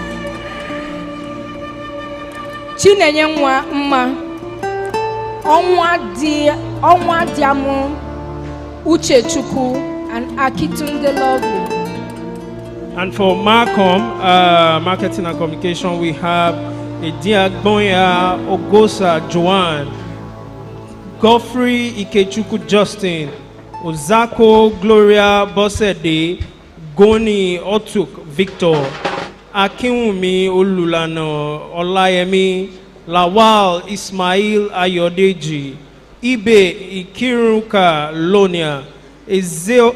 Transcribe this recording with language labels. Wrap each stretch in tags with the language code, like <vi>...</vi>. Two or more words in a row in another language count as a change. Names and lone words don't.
<en>Chinenyenwa Mma, Onwa Diamu, Uchechukwu, and Akitunde Lovely. And for marketing and communication, we have Ediagbonya Ogosa Joanne, Godfrey Ikechukwu Justin, Ozako Gloria Bosede, Goni Otuk Victor, Akinwumi Olulano Olayemi, Lawal Ismail Ayodeji, Ibe Ikiruka Lonia, Eze</en>